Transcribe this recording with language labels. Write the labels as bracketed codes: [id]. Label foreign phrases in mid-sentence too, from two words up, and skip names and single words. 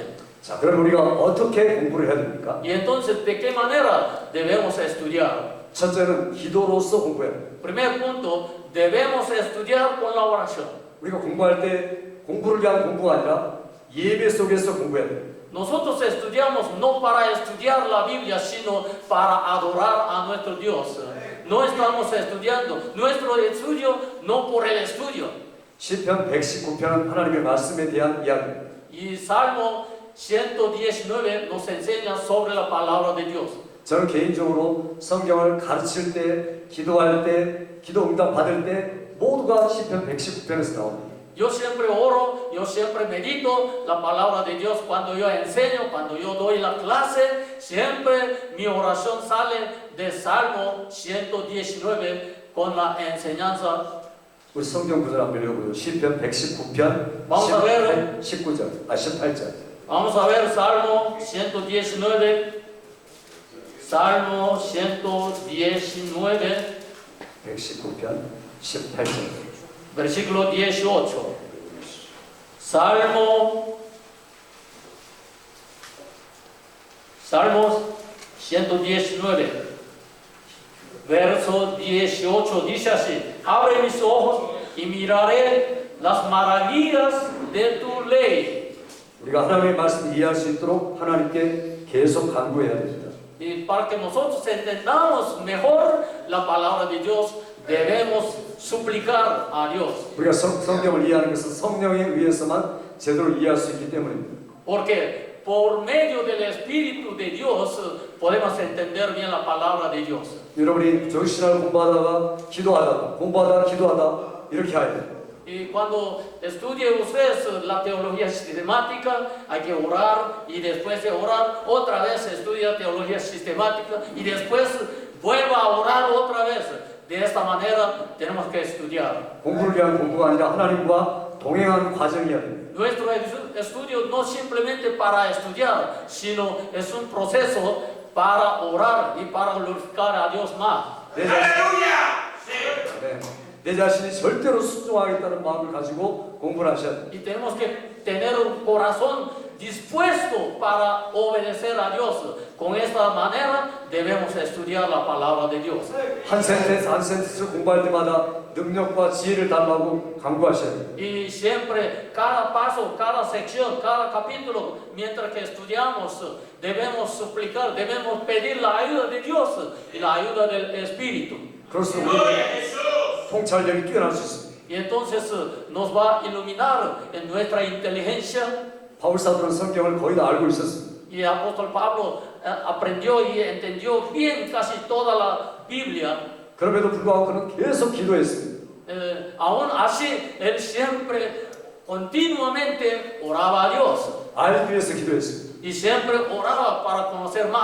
[ko] 자, 그럼 우리가 어떻게 공부를 해야 됩니까? [es] Y entonces, ¿de qué manera debemos estudiar? [ko] 첫째는 기도로서 공부해야 됩니다. [es] Primer punto, debemos estudiar con la oración. [ko] 우리가 공부할 때 공부를 위한 공부가 아니라 예배 속에서 공부해야 됩니다. [es] Nosotros estudiamos no para estudiar la Biblia, sino para adorar a nuestro Dios. No estamos estudiando nuestro estudio, no por el estudio. [ko] 시편 119편은 하나님의 말씀에 대한 이야기입니다. [es] Y Salmo 119 nos enseña sobre la palabra de Dios. [ko] 저는 개인적으로 성경을 가르칠 때, 기도할 때, 기도 응답 받을 때 모두가 시편 119편에서 나옵니다. [es] Yo siempre oro, yo siempre medito la palabra de Dios cuando yo enseño, cuando yo doy la clase, siempre mi oración sale de Salmo 119 con la enseñanza. [ko] 우리 성경 구절 한번 읽어보죠. 시편 119편 19절, 18절. [es] Vamos a ver Salmo 119. Salmo 119. [ko] 119편 18절. [es] Versículo 18. Salmo 119, verso 18 dice así: abre mis ojos y miraré las maravillas de tu ley. [ko] 우리가 하나님의 말씀을 이해할 수 있도록 하나님께 계속 간구해야 됩니다. [es] Y para que nosotros entendamos mejor la palabra de Dios, debemos suplicar a Dios. [ko] 우리가 성경을 이해하는 것은 성령에 의해서만 제대로 이해할 수 있기 때문입니다. [es] Porque por medio del Espíritu de Dios podemos entender bien la palabra de Dios. [ko] 여러분이 정신을 공부하다가 기도하다 이렇게 해야 돼요. [es] Y cuando estudie ustedes la teología sistemática, hay que orar y después de orar otra vez estudia teología sistemática y después vuelva a orar otra vez. De esta manera tenemos que estudiar. [ko] 공부를 위한 공부가 아니라 하나님과 동행하는 과정이어야 됩니다. [es] Nuestro estudio no simplemente para estudiar, sino es un proceso para orar y para glorificar a Dios más. [ko] 내 자신이 절대로 순종하겠다는 마음을 가지고 공부를 하셔야 됩니다. [es] Y tenemos que tener un corazón dispuesto para obedecer a Dios. Con esta manera debemos estudiar la palabra de Dios. [ko] 한 센텐스 공부할 때마다 능력과 지혜를 달라고 간구하셔야 됩니다. [es] Y siempre, cada paso, cada sección, cada capítulo, mientras que estudiamos, debemos suplicar, debemos pedir la ayuda de Dios y la ayuda del Espíritu. [ko] 그럴수록 통찰력이 뛰어날 수 있습니다. [es] Y entonces nos va a iluminar en nuestra inteligencia. [ko] 바울 사도는 성경을 거의 다 알고 있었습니다. [es] Y el apóstol Pablo aprendió y entendió bien casi toda la Biblia. [ko] 그럼에도 불구하고 그는 계속 기도했습니다. [es] Aún así, él siempre, continuamente oraba a Dios. [ko] 알기 위해서 기도했습니다. [es] Y siempre oraba para conocer más.